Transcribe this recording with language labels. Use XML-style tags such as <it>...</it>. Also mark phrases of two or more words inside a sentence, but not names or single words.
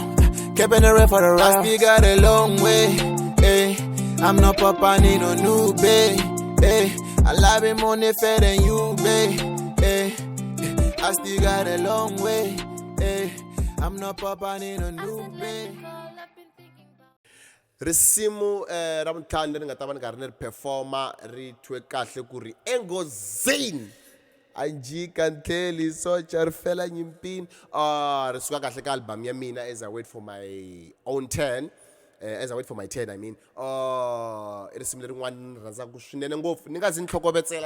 <en>Keeping it real for the real. I still got a long way. Hey, I'm not papa, need no new bay. Hey, I love him money fair than you, babe. Hey, I still got a long way. Hey, I'm not papa, need a new bay.</en> <ts>Risimu ra muthlani ri nga ta va ni karhi ni ri performa ri thyiwe kahle ku ri enghozini anjika ntlheli socha ri fela nyimpini ri suka kahle ka album ya mina As I Wait For My Own Turn.</ts> <en>As I Wait For My Turn, I mean.</en> <ts>I risimu lerin'wana ni rhandzaka swinene ngopfu ni nga zi ni tlhokovetsela.</ts>